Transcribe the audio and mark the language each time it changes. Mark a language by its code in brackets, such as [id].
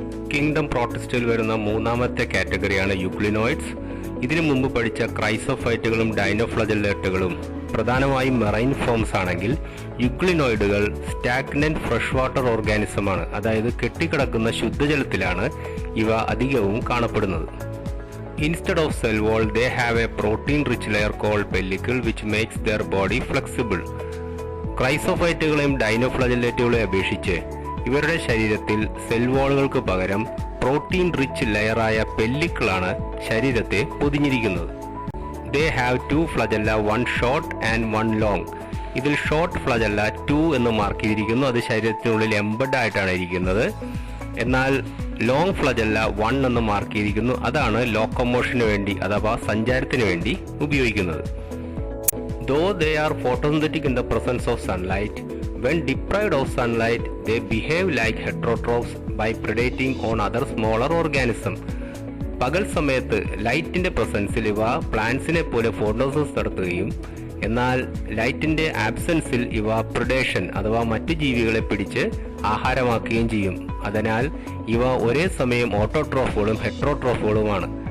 [ml] Kingdom പ്രോട്ടിസ്റ്റിൽ വരുന്ന മൂന്നാമത്തെ കാറ്റഗറിയാണ് യുഗ്ലിനോയിഡ്സ്. ഇതിനു മുമ്പ് പഠിച്ച ക്രൈസോഫൈറ്റുകളും ഡൈനോഫ്ലജല്ലേറ്റുകളും പ്രധാനമായും മെറൈൻ ഫോംസ് ആണെങ്കിൽ യുഗ്ലിനോയിഡുകൾ സ്റ്റാഗ്നന്റ് ഫ്രഷ് വാട്ടർ ഓർഗാനിസം ആണ്. അതായത് കെട്ടിക്കിടക്കുന്ന ശുദ്ധജലത്തിലാണ് ഇവ അധികവും കാണപ്പെടുന്നത്. [en] Instead of cell wall, they have a protein-rich layer called pellicle which makes their body flexible. [ml] ക്രൈസോഫൈറ്റുകളെയും ഡൈനോഫ്ലജല്ലേറ്റുകളെയും അപേക്ഷിച്ച് ഇവരുടെ ശരീരത്തിൽ സെൽ വാളുകൾക്ക് പകരം പ്രോട്ടീൻ റിച്ച് ലെയറായ പെല്ലിക്കിളാണ് ശരീരത്തെ പൊതിഞ്ഞിരിക്കുന്നത്. [en] They have 2 flagella, 1 short and 1 long. [ml] ഇതിൽ ഷോർട്ട് ഫ്ലജല്ല 2 എന്ന് മാർക്ക് ചെയ്തിരിക്കുന്നു. അത് ശരീരത്തിനുള്ളിൽ എംബഡ് ആയിട്ടാണ് ഇരിക്കുന്നത്. എന്നാൽ ലോങ് ഫ്ലജല്ല 1 എന്ന് മാർക്ക് ചെയ്തിരിക്കുന്നു. അതാണ് ലോക്കോമോഷന് വേണ്ടി അഥവാ സഞ്ചാരത്തിന് വേണ്ടി ഉപയോഗിക്കുന്നത്. [en] Though they are photosynthetic in the presence of sunlight, when deprived of sunlight, they behave like heterotrophs by predating on other smaller organisms. [ml] പകൽ സമയത്ത് ലൈറ്റിന്റെ പ്രസൻസിൽ ഇവ പ്ലാന്റ്സിനെ പോലെ ഫോട്ടോസിസ് നടത്തുകയും എന്നാൽ ലൈറ്റിന്റെ ആബ്സെൻസിൽ ഇവ പ്രിഡേഷൻ അഥവാ മറ്റു ജീവികളെ പിടിച്ച് ആഹാരമാക്കുകയും ചെയ്യും. അതിനാൽ ഇവ ഒരേ സമയം ഓട്ടോട്രോഫുകളും ഹെട്രോട്രോഫുകളുമാണ്.